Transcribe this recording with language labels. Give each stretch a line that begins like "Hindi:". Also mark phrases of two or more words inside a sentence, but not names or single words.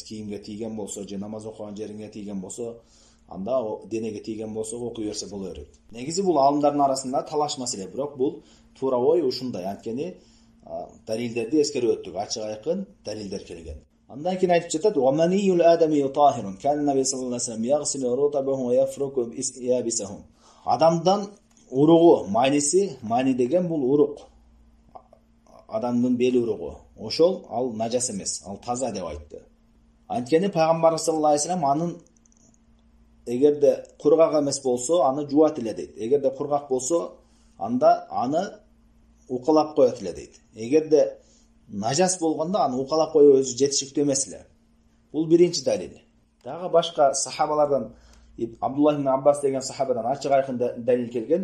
Kyrgyz: Кийимге тийген болсо же намаз окуган жериңе тийген болсо, анда денеге тийген болсо окуй берсе боло берет. Негизи бул алымдардын арасында талаш маселе, бирок бул туура ой ушундай. Анткени далилдерди эскерип өттүк, ачык айкын далилдер келген. Андан кийин айтып жатат:
Arabic: "ومني الآدمي طاهر. كان النبي صلى الله عليه وسلم يغسل رطبه ويفرك يابسهم."
Kyrgyz: Адамдан уругу, мани деген бул урук. Адамдын бели уругу. Ошол ал нажас эмес, ал таза деп айтты. Анткени пайгамбар
Arabic: صلى الله عليه وسلم
Kyrgyz: анын эгерде кургак эмес болсо, аны жуат эле дейт. Эгерде кургак болсо, анда аны укалап коет эле дейт. Эгерде нажас болгондо аны укалап коюу өзү жетишиктүү эмес эле. Бул биринчи далил. Дагы башка сахабалардан Абдуллах ибн Аббас деген сахабадан ачык айкын далил келген.